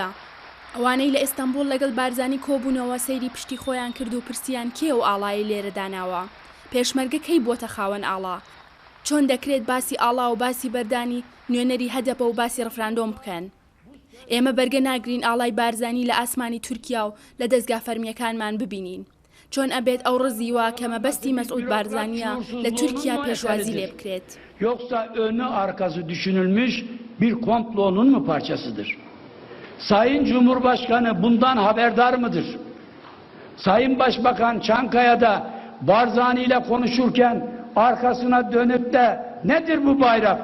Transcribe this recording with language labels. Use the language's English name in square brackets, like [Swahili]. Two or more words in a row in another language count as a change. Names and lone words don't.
[Central Kurdish] ئەوانەی لە ئێستانبول لەگەڵ بارزانی کۆبوونەوە سەیری پشتی خۆیان کرد و پرسیان کێ و ئاڵایی لێرە داناوە، پێشمەرگە کەی بۆتە خاوەن ئاڵا، چۆن دەکرێت باسی ئاڵا و باسی بەردانی نوێنەری هەدەپە و باسی ڕەفراندۆم بکەن. ئێمە بەرگە ناگرین ئاڵای بارزانی لە ئاسمانی تورکیا و لە دەستگا فەرمیەکانمان ببینین، چۆن ئەبێت ئەو ڕزیوە کە مەبەستی مەسعود بارزانیە لە تورکیا پێشوازی لێ بکرێت. [Turkish] Yoksa önü arkası düşünülmüş bir komplonun mu parçasıdır? Sayın Cumhurbaşkanı bundan haberdar mıdır? Sayın Başbakan Çankaya'da Barzani ile konuşurken arkasına dönüp de nedir bu bayrak?